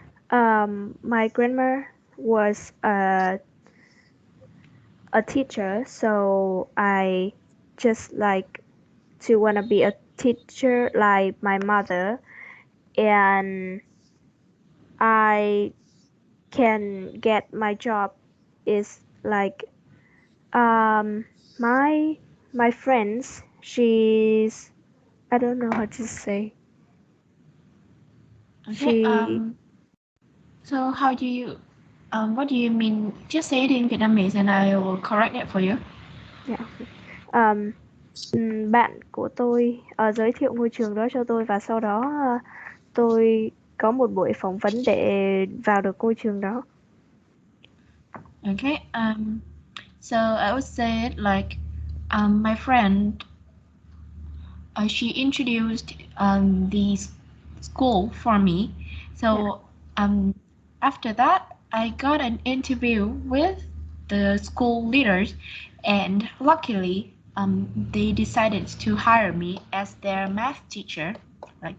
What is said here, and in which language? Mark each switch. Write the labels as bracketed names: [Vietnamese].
[English] My grandma was a teacher, so I just like to wanna be a teacher like my mother, and I can get my job is like um my my friends. She's I don't know how to say. Okay. She So how do you what do you mean? Just say it in Vietnamese and I will correct it for you. [Vietnamese] dạ, ok. Um, Bạn của tôi giới thiệu ngôi trường đó cho tôi và sau đó tôi có một buổi phỏng vấn để vào được ngôi trường đó. [English] Okay. So I would say it like my friend she introduced the school for me. So after that, I got an interview with the school leaders, and luckily, they decided to hire me as their math teacher, like